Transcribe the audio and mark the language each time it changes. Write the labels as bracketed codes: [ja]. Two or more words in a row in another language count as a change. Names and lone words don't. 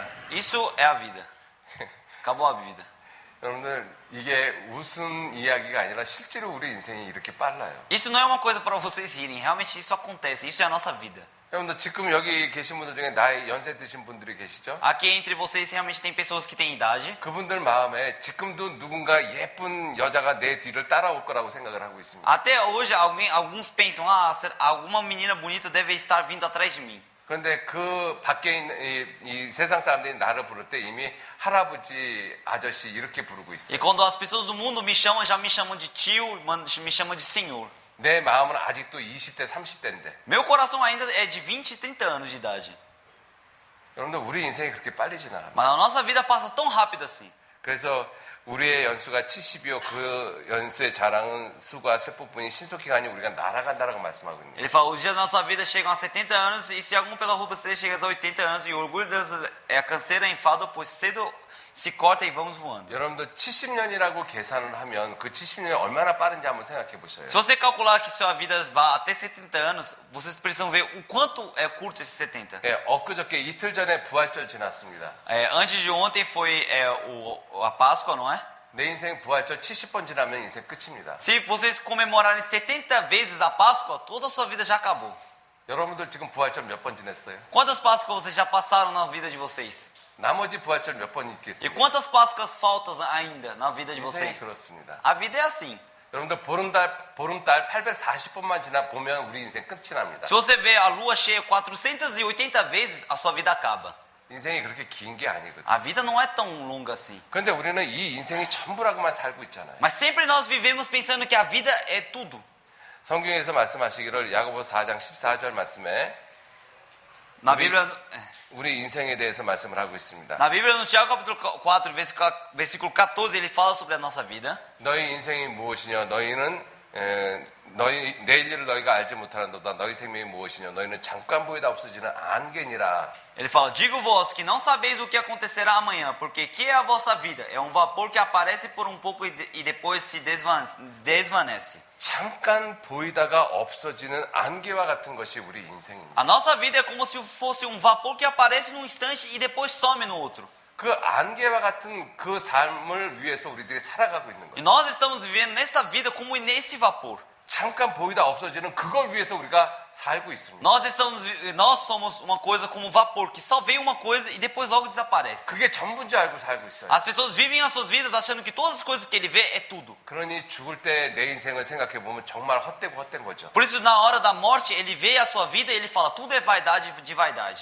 [pt] Isso é a vida. Acabou a vida. [ko] 여러분들 이게 웃음 이야기가 아니라 실제로 우리 인생이 이렇게 빨라요. [pt] Isso não é uma coisa para vocês rirem, realmente isso acontece, isso é a nossa vida. [ko] 여러분들 지금 여기 계신 분들 중에 나이 연세 드신 분들이 계시죠? [pt] Aqui entre vocês realmente tem pessoas que têm idade. [ko] 그분들 마음에 지금도 누군가 예쁜 여자가 내 뒤를 따라올 거라고 생각을 하고 있습니다. [pt] Até hoje, alguns pensam, alguma menina bonita deve estar vindo atrás de mim. [ko] 그런데 그 밖에 있는 이 세상 사람들이 나를 부를 때 이미 할아버지, 아저씨 이렇게 부르고 있어요. [pt] E quando as pessoas do mundo me chamam, já me chamam de tio, me chamam de senhor. [ko] 내 마음은 아직도 20대, 30대인데. [pt] Meu coração ainda é de 20 e 30 anos de idade. [ko] 여러분들 우리 인생이 그렇게 빨리 지나갑니다. [pt] Mas a nossa vida passa tão rápido assim. [ko] 그래서 우리의 연수가 70이요. 그 연수의 자랑은 수가 슬픔뿐이 신속히 가니 우리가 날아간다라고 말씀하고 있습니다. [pt] Ele fala, os dias da nossa vida chegam a 70 anos, e se algum pela roupa estreita chega a 80 anos, e o orgulho delas é a canseira, é enfado, pois cedo se corta e vamos voando. [ko] 여러분들 70년이라고 계산을 하면 그 70년이 얼마나 빠른지 한번 생각해 보셔요. [pt] Se você calcular que sua vida vá até 70 anos, vocês precisam ver o quanto é curto esses 70. [ko] 예, 엊그저께 이틀 전에 부활절 지났습니다. [pt] Antes de ontem foi a Páscoa, não é? [ko] 내 인생 부활절 70번 지나면 인생 끝입니다. [pt] Se vocês comemorarem 70 vezes a Páscoa, toda a sua vida já acabou. [ko] 여러분들 지금 부활절 몇 번 지냈어요? [pt] Quantas Páscoas vocês já passaram na vida de vocês? [ko] 나머지 부활절 몇 번 [pt] E [ko] 있겠습니까? [pt] quantas Páscoas faltam ainda na vida de [ko] 인생이 [pt] vocês? [ko] 그렇습니다. [pt] A vida é assim. [ko] 여러분들 보름달 840번만 지나 보면 우리 인생 끝이 납니다. [pt] Se você vê a lua cheia 480 vezes, a sua vida acaba. [ko] 인생이 그렇게 긴 게 아니거든요. [pt] A vida não é tão longa assim. [ko] 그런데 우리는 이 인생이 전부라고만 살고 있잖아요. [pt] Mas sempre nós vivemos pensando que a vida é tudo. [ko] 성경에서 말씀하시기를 야고보서 4장 14절 말씀에 [pt] Na Bíblia, [ko] 우리 인생에 대해서 말씀을 하고 있습니다. [pt] na Bíblia, no Tiago capítulo 4, versículo 14, ele fala sobre a nossa vida. [ko] 너희 인생이 무엇이냐? 너희는 너희 내일 일을 너희가 알지 못하는도다. 너희 생명이 무엇이냐? 너희는 잠깐 보이다 없어지는 안개니라. [pt] Ele fala, digo vós que não sabeis o que acontecerá amanhã, porque que é a vossa vida? É um vapor que aparece por um pouco e depois se desvanece. [ko] 잠깐 보이다가 없어지는 안개와 같은 것이 우리 인생입니다. [pt] A nossa vida é como se fosse um vapor que aparece num instante e depois some no outro. [ko] 그 안개와 같은 그 삶을 위해서 우리들이 살아가고 있는 [pt] E [ko] 거예요. [pt] nós estamos vivendo nesta vida como nesse vapor. [ko] 잠깐 보이다 없어지는 그걸 위해서 우리가 살고 있습니다. [pt] Nós somos uma coisa como vapor, que só vem uma coisa e depois logo desaparece. [ko] 그게 전부인 줄 알고 살고 있어요. [pt] As pessoas vivem as suas vidas achando que todas as coisas que ele vê é tudo. [ko] 그러니 죽을 때 내 인생을 생각해 보면 정말 헛되고 헛된 거죠. [pt] Por isso, na hora da morte, ele vê a sua vida e ele fala, tudo é vaidade de vaidade.